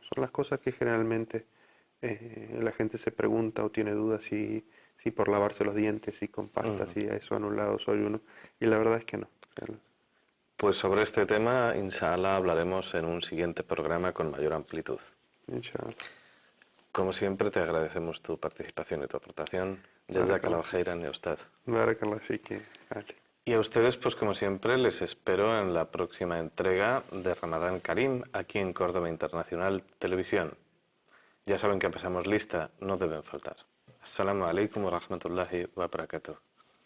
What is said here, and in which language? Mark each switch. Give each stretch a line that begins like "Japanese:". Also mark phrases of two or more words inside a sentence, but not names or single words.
Spanish: Son las cosas que generalmente la gente se pregunta o tiene dudas si por lavarse los dientes, si con pasta, si eso ha anulado su ayuno, y la verdad es que no. Pues sobre este tema, inshallah, hablaremos en un siguiente programa con mayor amplitud. Inshallah. Como siempre, te agradecemos tu participación y tu aportación.
Arabic: جزاك الله خيرا يا أستاذ. بارك الله فيكِ، Ali.
Spanish: Y a ustedes, pues como siempre, les espero en la próxima entrega de Ramadán Karim, aquí en Córdoba Internacional Televisión. Ya saben que pasamos lista, no deben faltar.
Arabic: السلام عليكم ورحمة الله وبركاته.